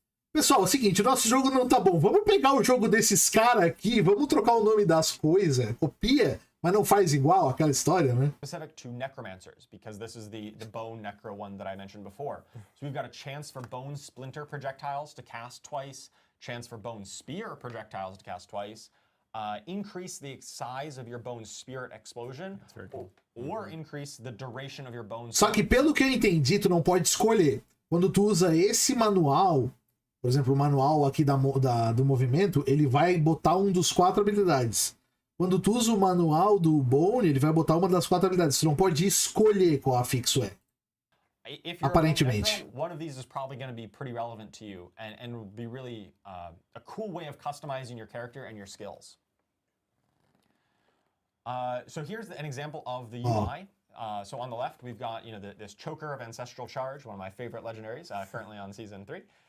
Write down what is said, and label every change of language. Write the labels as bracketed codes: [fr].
[pt] Pessoal, é o seguinte, o nosso jogo não tá bom. Vamos pegar o jogo desses caras aqui, vamos trocar o nome das coisas, copia, mas não faz igual aquela história, né? [en] Specific to necromancers, because this is the bone necro one that I mentioned before. So we've got a chance for bone splinter projectiles to cast twice, chance for bone spear projectiles to cast twice, increase the size of your bone's spirit explosion, or increase the duration of your bone's. [pt] Só que pelo que eu entendi, tu não pode escolher. Quando tu usa esse manual, por exemplo, o manual aqui do movimento, ele vai botar um dos 4 habilidades. Quando tu usa o manual do Bone, ele vai botar uma das 4 habilidades. Tu não pode escolher qual afixo é. Aparentemente. [en] One of these is probably going to be pretty relevant to you and will be really a cool way of customizing your character and your skills. So here's an example of the UI. So on the left, we've got this Choker of Ancestral Charge, one of my favorite legendaries, currently on Season 3.